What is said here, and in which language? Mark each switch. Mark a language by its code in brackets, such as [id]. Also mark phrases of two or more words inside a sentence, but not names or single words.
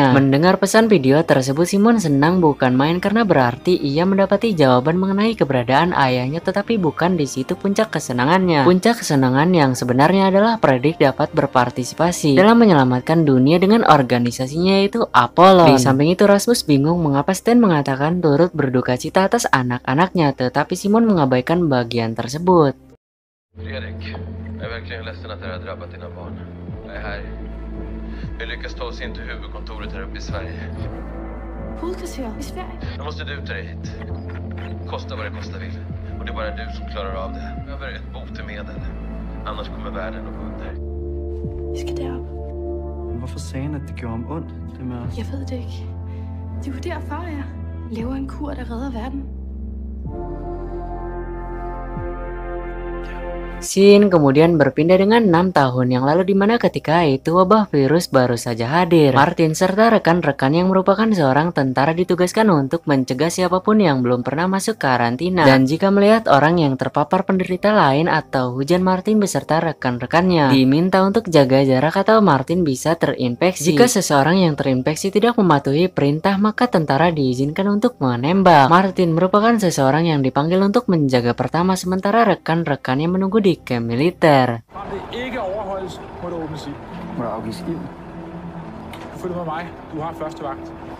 [id] Mendengar pesan video tersebut, Simon senang bukan main karena berarti ia mendapati jawaban mengenai keberadaan ayahnya, tetapi bukan di situ puncak kesenangannya. Puncak kesenangan yang sebenarnya adalah Fredrik dapat berpartisipasi dalam menyelamatkan dunia dengan organisasinya yaitu Apollon. Di samping itu Rasmus bingung mengapa Stan mengatakan turut berduka cita atas anak-anaknya, tetapi Simon mengabaikan bagian tersebut. [sv] Fredrik, jag är verkligen ledsen att det har drabbat dina barn. Jag är här. Vi lyckas ta oss in till huvudkontoret här uppe i Sverige. [da] Hovedkvarter i Sverige. [sv] Då måste du ta dig hit. Kosta vad det kosta vill. Och det är bara du som klarar av det. Jag behöver ett botemedel. Annars kommer världen att gå under. [da] Vi skal derop. Men hvorfor sagde han, at det gjorde ham ondt, det med os? Jeg ved det ikke. Det er jo der far er. Laver en kur, der redder verden. [id] Scene kemudian berpindah dengan 6 tahun yang lalu, dimana ketika itu wabah virus baru saja hadir. Martin serta rekan-rekan yang merupakan seorang tentara ditugaskan untuk mencegah siapapun yang belum pernah masuk karantina. Dan jika melihat orang yang terpapar penderita lain atau hujan, Martin beserta rekan-rekannya diminta untuk jaga jarak atau Martin bisa terinfeksi. Jika seseorang yang terinfeksi tidak mematuhi perintah, maka tentara diizinkan untuk menembak. Martin merupakan seseorang yang dipanggil untuk menjaga pertama, sementara rekan-rekannya menunggu di camp militer. [da] Om det ikke overholdes, må du åbne ild. Må der afgives ild? Du følger med mig. Du har første vagt.